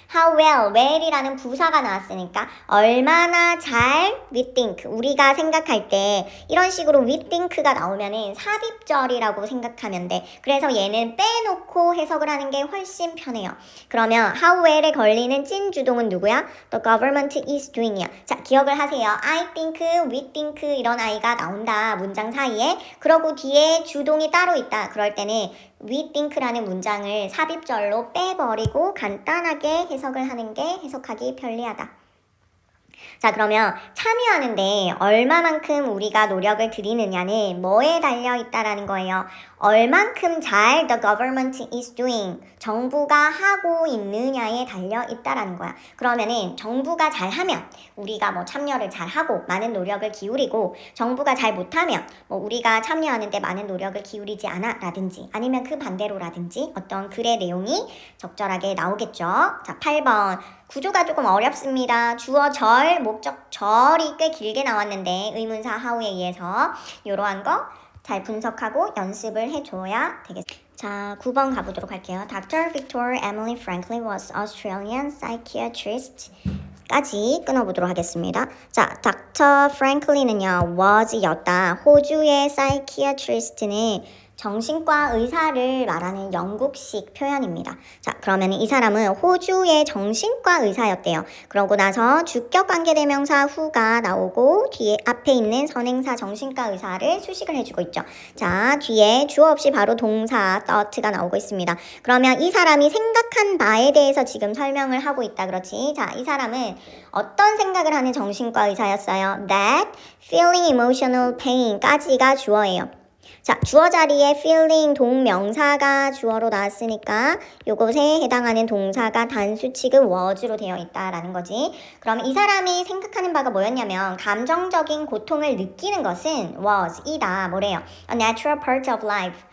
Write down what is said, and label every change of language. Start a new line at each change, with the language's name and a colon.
English: How well,
Korean: well이라는 부사가 나왔으니까 얼마나 잘 we think, 우리가 생각할 때 이런 식으로 we think가 나오면은 삽입절이라고 생각하면 돼. 그래서 얘는 빼놓고 해석을 하는 게 훨씬 편해요. 그러면 how well에 걸리는 찐 주동은 누구야?
English: The government is doing이야.
Korean: 자, 기억을 하세요.
English: I think, we think
Korean: 이런 아이가 나온다. 문장 사이에. 그러고 뒤에 주동이 따로 있다. 그럴 때는 we think라는 문장을 삽입절로 빼버리고 간단하게 해석을 하는 게 해석하기 편리하다. 자, 그러면 참여하는데 얼마만큼 우리가 노력을 들이느냐는 뭐에 달려있다라는 거예요. 얼만큼 잘
English: the government is doing,
Korean: 정부가 하고 있느냐에 달려있다라는 거야. 그러면은 정부가 잘하면 우리가 뭐 참여를 잘하고 많은 노력을 기울이고 정부가 잘 못하면 뭐 우리가 참여하는데 많은 노력을 기울이지 않아 라든지 아니면 그 반대로라든지 어떤 글의 내용이 적절하게 나오겠죠. 자, 8번. 구조가 조금 어렵습니다. 주어 절, 목적 절이 꽤 길게 나왔는데 의문사 how에 의해서 이러한 거 잘 분석하고 연습을 해줘야 되겠습니다. 자, 9번 가보도록 할게요. Dr.
English: Victor Emily Franklin was Australian psychiatrist.
Korean: 까지 끊어보도록 하겠습니다. 자, Dr. Franklin은요, was였다. 호주의 psychiatrist는 정신과 의사를 말하는 영국식 표현입니다. 자, 그러면 이 사람은 호주의 정신과 의사였대요. 그러고 나서 주격 관계대명사 who가 나오고 뒤에 앞에 있는 선행사 정신과 의사를 수식을 해주고 있죠. 자, 뒤에 주어 없이 바로 동사 thought가 나오고 있습니다. 그러면 이 사람이 생각한 바에 대해서 지금 설명을 하고 있다. 그렇지? 자, 이 사람은 어떤 생각을 하는 정신과 의사였어요?
English: That feeling emotional pain까지가 주어예요.
Korean: 자, 주어 자리에 feeling 동명사가 주어로 나왔으니까 요것에 해당하는 동사가 단수 취급 was로 되어 있다라는 거지. 그럼 이 사람이 생각하는 바가 뭐였냐면 감정적인 고통을 느끼는 것은 was이다. 뭐래요?
English: A natural part of life.